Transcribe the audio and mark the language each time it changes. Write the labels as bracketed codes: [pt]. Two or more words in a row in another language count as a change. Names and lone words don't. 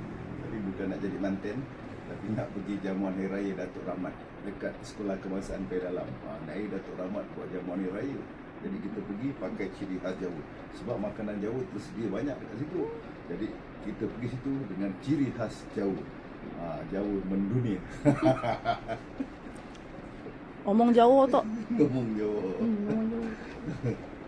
[ms] Tapi bukan nak jadi manten, tapi nak pergi jamuan Hari Raya Datuk Rahmat dekat Sekolah Kebangsaan Pedalam. Naik Datuk Rahmat buat jamuan Hari Raya. Jadi kita pergi pakai ciri khas Jawa. Sebab makanan Jawa tersedia banyak kat situ. Jadi kita pergi situ dengan ciri khas Jawa. Jawa mendunia. Omong Jawa tak? Ngomong Jawa. Omong Jawa.